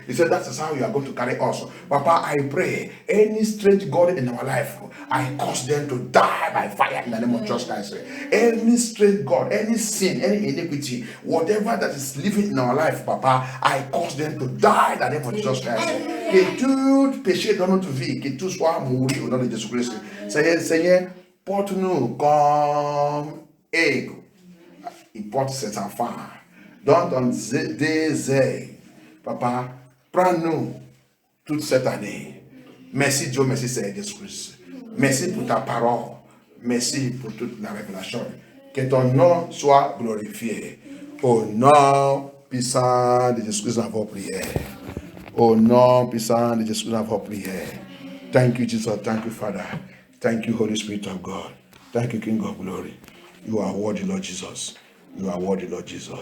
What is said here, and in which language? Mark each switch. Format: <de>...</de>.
<en>You said that is how you are going to carry us. Papa, I pray any strange God in our life, I cause them to die by fire in the name of Jesus Christ. Any strange God, any sin, any iniquity, whatever that is living in our life, Papa, I cause them to die in the name of Jesus Christ.</en> <fr>Que tout péché dans notre vie, que tout soit mourir au nom de Jésus-Christ. Seigneur, porte-nous comme aigle. Il porte ses enfants dans ton désert. Papa, prends-nous toute cette année. Merci Dieu, merci Seigneur Jésus-Christ. Merci pour ta parole. Merci pour toute la révélation. Que ton nom soit glorifié. Au nom puissant de Jésus-Christ, nous avons prié. Au nom puissant de Jésus-Christ, nous avons prié.</fr> <en>Thank you, Jesus. Thank you, Father. Thank you, Holy Spirit of God. Thank you, King of Glory. You are worthy, Lord Jesus. You are worthy, Lord Jesus.</en>